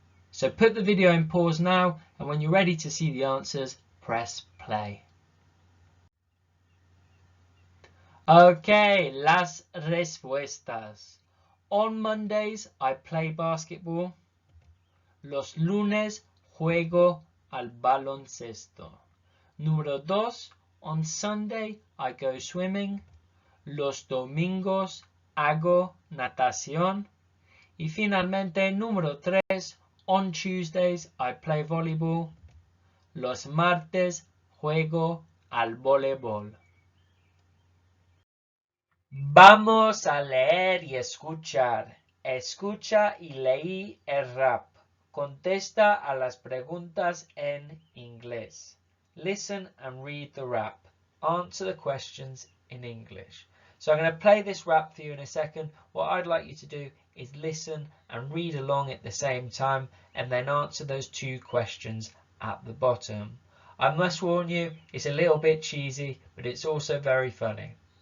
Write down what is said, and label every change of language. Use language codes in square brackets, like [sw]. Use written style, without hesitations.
[en] So put the video in pause now, and when you're ready to see the answers, press play. Okay, [es] las respuestas. [en] On Mondays, I play basketball. [es] Los lunes, juego al baloncesto. [en] Número 2, on Sunday, I go swimming. [es] Los domingos, hago natación. Y finalmente, [en] número 3, on Tuesdays, I play volleyball. [es] Los martes, juego al voleibol. Vamos a leer y escuchar. Escucha y leí el rap. Contesta a las preguntas en inglés. [en] Listen and read the rap. Answer the questions in English. So I'm going to play this rap for you in a second. What I'd like you to do is listen and read along at the same time, and then answer those 2 questions at the bottom. I must warn you, it's a little bit cheesy, but it's also very funny.